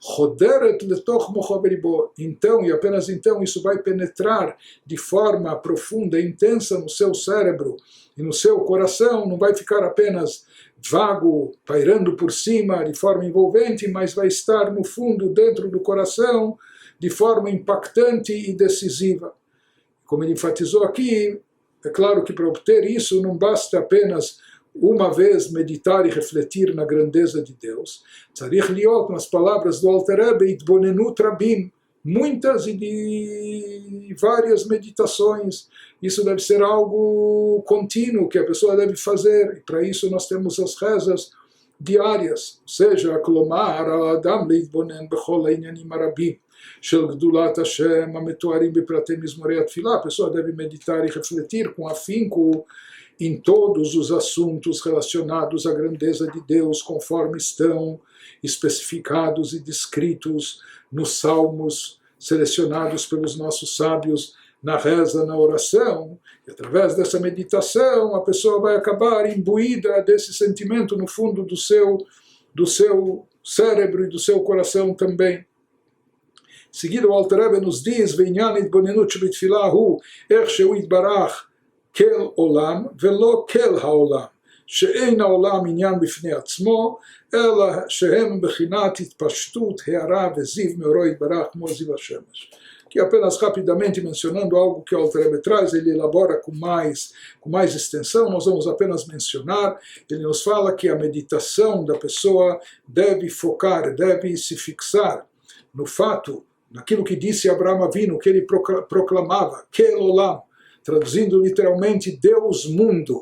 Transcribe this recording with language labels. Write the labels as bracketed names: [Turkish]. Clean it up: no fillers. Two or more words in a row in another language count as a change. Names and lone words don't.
[Portuguese] então, e apenas então, isso vai penetrar de forma profunda e intensa no seu cérebro e no seu coração, não vai ficar apenas vago, pairando por cima de forma envolvente, mas vai estar no fundo, dentro do coração, de forma impactante e decisiva. Como ele enfatizou aqui, é claro que para obter isso não basta apenas uma vez meditar e refletir na grandeza de Deus. [Hebrew] צריך להיות, [Portuguese] nas palavras do Alter Rebbe, [Hebrew] התבוננות רבים, [Portuguese] muitas e de várias meditações. Isso deve ser algo contínuo que a pessoa deve fazer, e para isso nós temos as rezas diárias, ou seja, [Hebrew] כלומר על האדם להתבונן בכל העניינים הרבים של גדולת השם המתוארים בפרטי מזמורי התפילה. [Portuguese] A pessoa deve meditar e refletir com afinco em todos os assuntos relacionados à grandeza de Deus, conforme estão especificados e descritos nos salmos selecionados pelos nossos sábios na reza, na oração. E através dessa meditação a pessoa vai acabar imbuída desse sentimento no fundo do seu cérebro e do seu coração também. Em seguida o Alter Rebbe nos diz: [Hebrew] ועניין התבוננות שבתפילה הוא איך שהוא יתברך אל עולם ולא אל העולם שאין העולם עניין בפני עצמו, אלא שהם בחינת התפשטות, הערה וזיו מאורו יתברך כמו זיו השמש. [Portuguese] Que apenas rapidamente mencionando algo que o Alter Rebbe traz, ele elabora com mais extensão, nós vamos apenas mencionar. Ele nos fala que a meditação da pessoa deve focar, deve se fixar no fato, naquilo que disse Abraham Avinu, que ele proclamava, [Hebrew] אל עולם, [Portuguese] traduzindo literalmente Deus mundo.